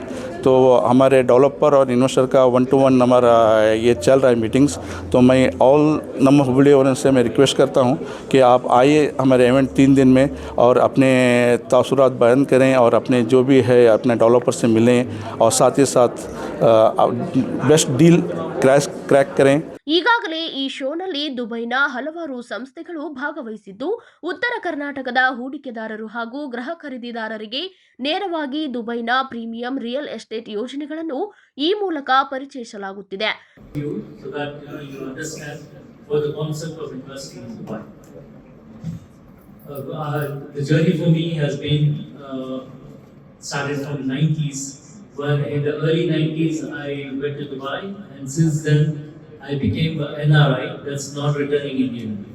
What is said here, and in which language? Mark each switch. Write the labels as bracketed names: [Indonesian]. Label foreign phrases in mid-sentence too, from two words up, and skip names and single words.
[Hindi] तो हमारे डेवलपर और इन्वेस्टर का 1-to-1 हमारा ये चल रहा है मीटिंग्स। तो मैं ऑल नम्मा हुबली वालों से मैं रिक्वेस्ट करता हूँ कि आप आइए हमारे इवेंट 3 दिन में और अपने तासुरात बयान करें और अपने जो भी है अपने डेवलपर से मिलें और साथ ही साथ [English] best deal crack [Hindi] करें। [Kannada] ಈಗಾಗಲೇ ಈ ಶೋನಲ್ಲಿ ದುಬೈನ ಹಲವಾರು ಸಂಸ್ಥೆಗಳು ಭಾಗವಹಿಸಿದ್ದು, ಉತ್ತರ ಕರ್ನಾಟಕದ ಹೂಡಿಕೆದಾರರು ಹಾಗೂ ಗೃಹ ಖರೀದಿದಾರರಿಗೆ ನೇರವಾಗಿ ದುಬೈನ [English] premium real estate [Kannada] ಯೋಜನೆಗಳನ್ನು ಈ ಮೂಲಕ ಪರಿಚಯಿಸಲಾಗುತ್ತಿದೆ. [English] Started from 90s, when in the early 90s I went to Dubai, and since then I became an NRI, that's not returning Indian.